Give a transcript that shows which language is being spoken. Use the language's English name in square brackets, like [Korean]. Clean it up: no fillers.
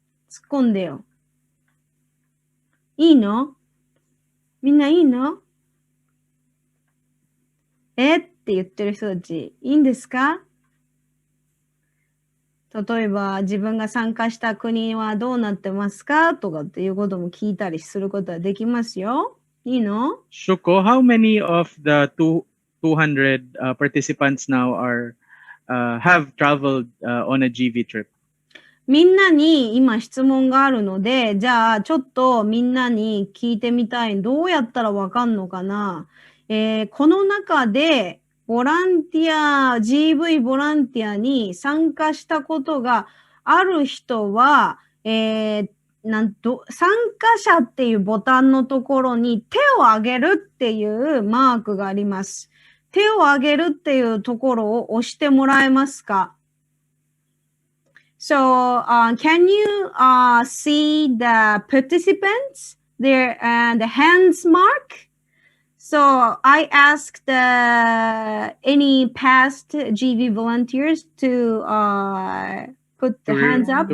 [Japanese] 突っ込んでよ。いいの？みんないいの？って言ってる人たちいいんですか？例えば自分が参加した国はどうなってますかとかっていうことも聞いたりすることはできますよ。いいの？ [English] Shuko, how many of the 200 participants now have traveled on a GV trip? [Japanese] みんなに今質問があるので、じゃあちょっとみんなに聞いてみたい。どうやったらわかんのかな？この中でボランティア、GV ボランティアに参加したことがある人は、参加者っていうボタンのところに手を挙げるっていうマークがあります。手を挙げるっていうところを押してもらえますか？ [English] So, can you see the participants there and the hands mark? So I asked any past GV volunteers to put the hands up.